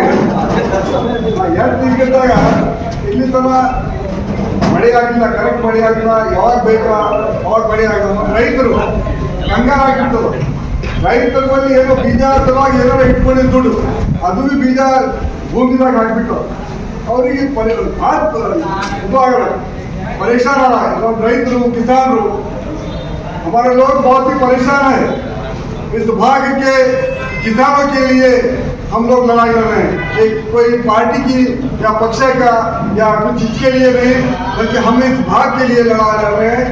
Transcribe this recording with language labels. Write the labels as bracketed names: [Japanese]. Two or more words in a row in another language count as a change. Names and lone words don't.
[Kannada] 2 ತಿಂಗಳದಾಗ ಇಲ್ಲಿ ತನ ಮಳೆ ಆಗಿಲ್ಲ, ಕರೆಕ್ಟ್ ಮಳೆ ಆಗಿಲ್ಲ, ಯಾವಾಗ ಬೇಕಾ ಅವಾಗ ಮಳೆ ಆಗಿಲ್ಲ. ರೈತರು ಕಂಗಾರ ಆಗಿರ್ತದೆ. ರೈತರ ಬಳಿ ಏನೋ ಬೀಜ ಸಲುವಾಗಿ ಏನಾರ ಇಟ್ಕೊಂಡಿದ್ದು ದುಡ್ಡು ಅದು ಬೀಜ ಭೂಮಿದಾಗ ಹಾಕ್ಬಿಟ್ಟು ಅವರಿಗೆ [Hindi] परेशान आ रहा है रईत किसान हमारे लोग बहुत ही परेशान है। इस भाग के किसानों के लिए हम लोग लड़ाई कर रहे हैं। एक कोई पार्टी की या पक्ष का या कुछ चीज के लिए नहीं, बल्कि हम इस भाग के लिए लड़ा रहे हैं।